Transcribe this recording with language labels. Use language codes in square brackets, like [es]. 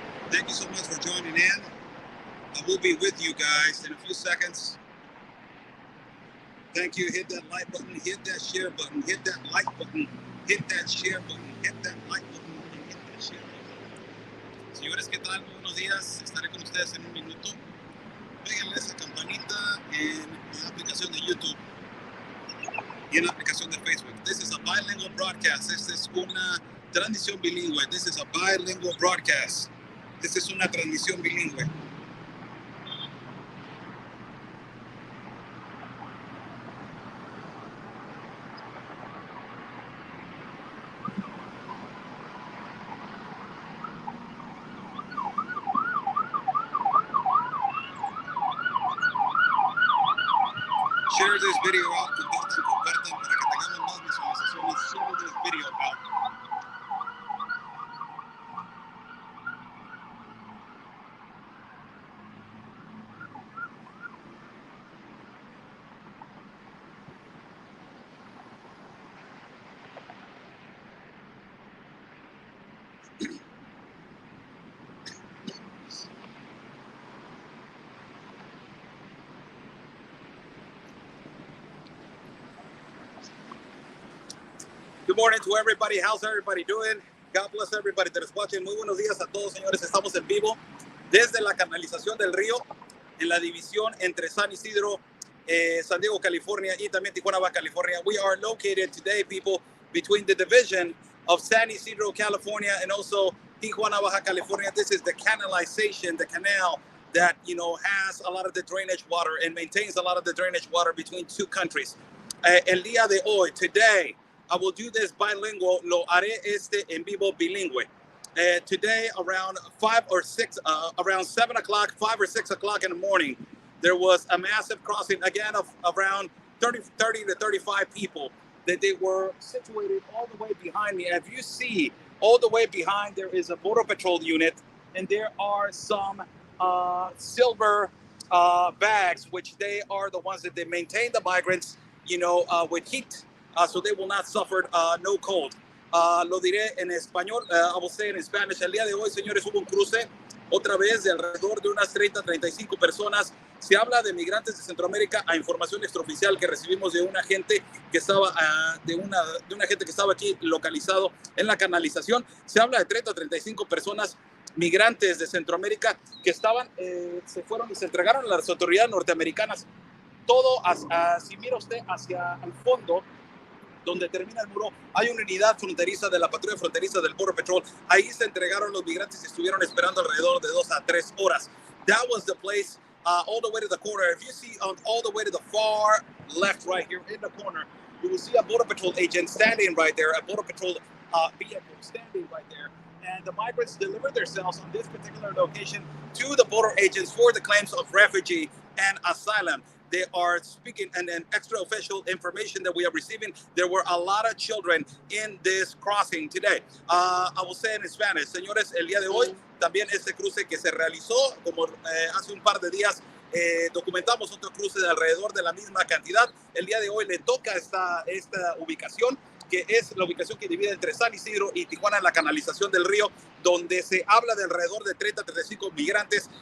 [en] Thank you so much for joining in. I will be with you guys in a few seconds. Thank you. Hit that like button, hit that share button, hit that like button, hit that share button, hit that like button, and hit that share button. [es] Señores, ¿qué tal? Muy buenos días. Estaré con ustedes en un minuto. Péguenle esa campanita en la aplicación de YouTube y en la aplicación de Facebook. [en] This is a bilingual broadcast. [es] Esta es una transmisión bilingüe. [en] This is a bilingual broadcast. [es] Esta es una transmisión bilingüe. [en] Share this video out, [es] compartan para que tengamos más visualizaciones. [en] Share this video out. Good morning to everybody. How's everybody doing? God bless everybody that is watching. [es] Muy buenos días a todos, señores. Estamos en vivo desde la canalización del río en la división entre San Isidro, San Diego, California, y también Tijuana, Baja California. [en] We are located today, people, between the division of San Isidro, California, and also Tijuana, Baja California. This is the canalization, the canal that, you know, has a lot of the drainage water and maintains a lot of the drainage water between two countries. [es] El día de hoy, [en] today, I will do this bilingual. [es] Lo haré en vivo bilingüe. [en] Today, around 5 or 6, around 7 o'clock, 5 or 6 o'clock in the morning, there was a massive crossing again of around 30 to 35 people that they were situated all the way behind me. As you see, all the way behind, there is a border patrol unit, and there are some silver bags, which they are the ones that they maintain the migrants, you know, with heat. So they will not suffer no cold. [es] Lo diré en español, [en] I will say in Spanish. [es] El día de hoy, señores, hubo un cruce otra vez de alrededor de unas 30-35 personas. Se habla de migrantes de Centroamérica, a información extraoficial que recibimos de una gente que estaba de una gente que estaba aquí localizado en la canalización. Se habla de 30-35 personas migrantes de Centroamérica que estaban, se fueron y se entregaron a las autoridades norteamericanas. Todo, si mira usted hacia el fondo, donde termina el muro, hay una unidad fronteriza de la patrulla fronteriza del Border Patrol. Ahí se entregaron los migrantes y estuvieron esperando alrededor de 2 a 3 horas. [en] That was the place, all the way to the corner. If you see all the way to the far left right here in the corner, you will see a Border Patrol agent standing right there, a Border Patrol vehicle standing right there. And the migrants delivered themselves on this particular location to the border agents for the claims of refugee and asylum. They are speaking, and extra official information that we are receiving, there were a lot of children in this crossing today. I will say in Spanish, [es] señores, el día de hoy, también este cruce que se realizó, como hace un par de días, documentamos otro cruce de alrededor de la misma cantidad. El día de hoy le toca esta ubicación, que es la ubicación que divide entre San Isidro y Tijuana en la canalización del río, donde se habla de alrededor de 30-35 migrantes.